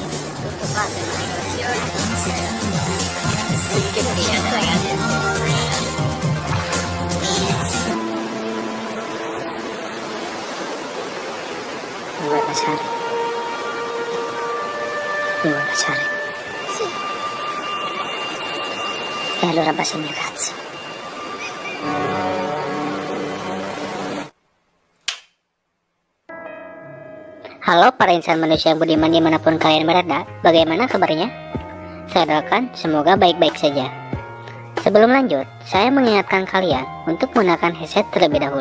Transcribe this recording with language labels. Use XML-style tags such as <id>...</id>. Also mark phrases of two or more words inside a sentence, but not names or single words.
<it>Vuoi baciare? Mi vuoi baciare? Sì. E allora bacia il mio cazzo.</it> <id>Halo para insan manusia yang budiman dimanapun kalian berada, bagaimana kabarnya? Saya doakan semoga baik-baik saja. Sebelum lanjut, saya mengingatkan kalian untuk menggunakan headset terlebih dahulu.</id>